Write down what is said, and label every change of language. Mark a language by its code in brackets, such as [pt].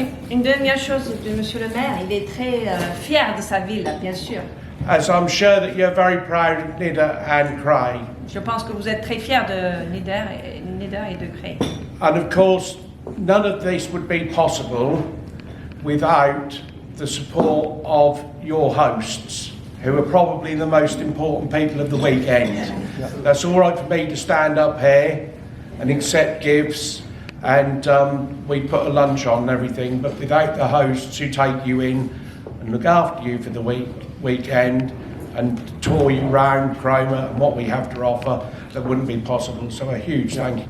[fr] Une dernière chose de Monsieur le maire, il est très fier de sa ville, bien sûr. [en] As I'm sure that you're very proud of Nidda and Cray. [fr] Je pense que vous êtes très fier de Nidda et de Cray. [en] And of course, none of this would be possible without the support of your hosts, who are probably the most important people of the weekend. That's all right for me to stand up here and accept gifts, and we put a lunch on and everything, but without the hosts who take you in and look after you for the weekend and tour you round Cromer and what we have to offer, that wouldn't be possible. So a huge thank you.